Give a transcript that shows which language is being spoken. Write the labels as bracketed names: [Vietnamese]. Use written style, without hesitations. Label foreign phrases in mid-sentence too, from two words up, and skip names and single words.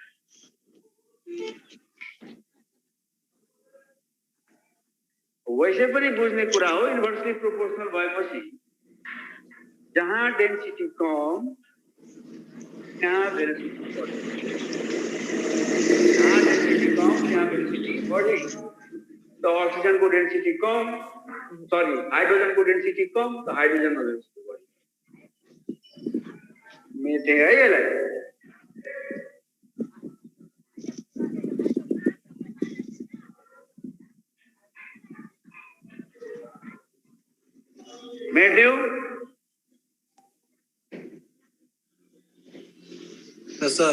[Nepali] वैसे पनि बुझ्ने कुरा हो [English] inversely proportional [Nepali] भएपछि जहाँ डेन्सिटी कम त्यहाँ भेलोसिटी बढी जहाँ डेन्सिटी कम त्यहाँ भेलोसिटी बढी [Hindi] तो ऑक्सीजन को डेंसिटी कम सॉरी हाइड्रोजन को डेंसिटी कम तो हाइड्रोजन को डेंसिटी बढ़ी मेटे है ये लगे मेट्यो [Nepali] सर